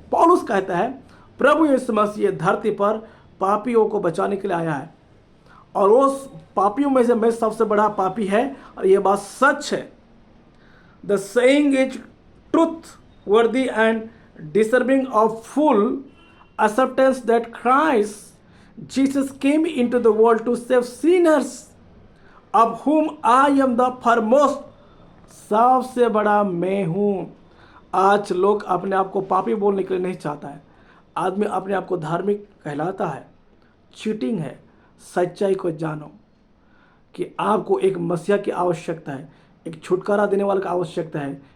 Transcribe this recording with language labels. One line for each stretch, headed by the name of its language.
Hindi: पौलुस कहता है प्रभु यीशु मसीह धरती पर पापियों को बचाने के लिए आया है और उस पापियों में से मैं सबसे बड़ा पापी है और यह बात सच है.
English: The saying is trustworthy and deserving of full acceptance that Christ Jesus came into the world to save sinners, of whom I am the foremost.
Hindi: सबसे बड़ा मैं हूँ. आज लोग अपने आप को पापी बोलने के लिए नहीं चाहता है. आदमी अपने आप को धार्मिक कहलाता है. चीटिंग है. सच्चाई को जानो कि आपको एक मसीहा की आवश्यकता है, एक छुटकारा देने वाले की आवश्यकता है.